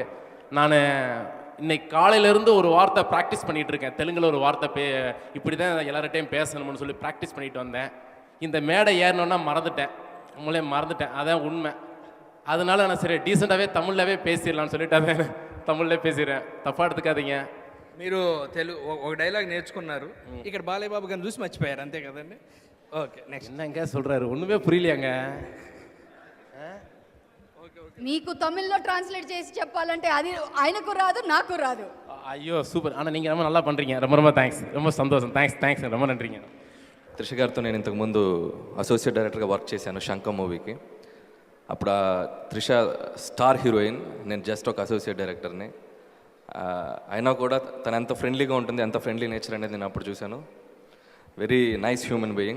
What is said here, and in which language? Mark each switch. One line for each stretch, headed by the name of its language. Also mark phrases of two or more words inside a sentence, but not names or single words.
Tamil: நான் இன்னைக்கு காலையிலேருந்து ஒரு வார்த்தை ப்ராக்டிஸ் பண்ணிகிட்ருக்கேன். தெலுங்கில் ஒரு வார்த்தை இப்படி தான் எல்லார்கிட்டையும் பேசணும்னு சொல்லி ப்ராக்டிஸ் பண்ணிட்டு வந்தேன். இந்த மேடை ஏறணுன்னா மறந்துட்டேன், அதான் உண்மை. அதனால நான் சரி டீசெண்டாகவே தமிழ்லவே பேசிடலான்னு சொல்லிட்டு அதான் தமிழ்லே பேசிடுறேன், తప్పా எடுத்துக்காதீங்க.
Telugu: మీరు ఒక డైలాగ్ నేర్చుకున్నారు, ఇక్కడ బాలయ్య బాబు గారిని చూసి మర్చిపోయారు, అంతే కదండి.
English: okay, next.
Tamil: என்னங்க சொல்கிறாரு, ஒன்றுமே புரியலையாங்க.
Telugu: మీకు తమిళ్లో ట్రాన్స్లేట్ చేసి చెప్పాలంటే అది ఆయనకు రాదు, నాకు రాదు.
Tamil: ஐயோ சூப்பர், ஆனால் நீங்கள் ரொம்ப நல்லா பண்ணுறீங்க. ரொம்ப ரொம்ப தேங்க்ஸ், ரொம்ப சந்தோஷம். தேங்க்ஸ் ரொம்ப நன்றிங்க.
Telugu: త్రిష గారితో నేను ఇంతకుముందు
English: associate directorga
Telugu: వర్క్ చేశాను శంఖం మూవీకి. అప్పుడు ఆ త్రిష
English: star heroine,
Telugu: నేను జస్ట్ ఒక
English: associate directorni.
Telugu: అయినా కూడా తను ఎంత ఫ్రెండ్లీగా ఉంటుంది, ఎంత
English: friendly nature
Telugu: అనేది నేను అప్పుడు చూశాను.
English: very nice human being.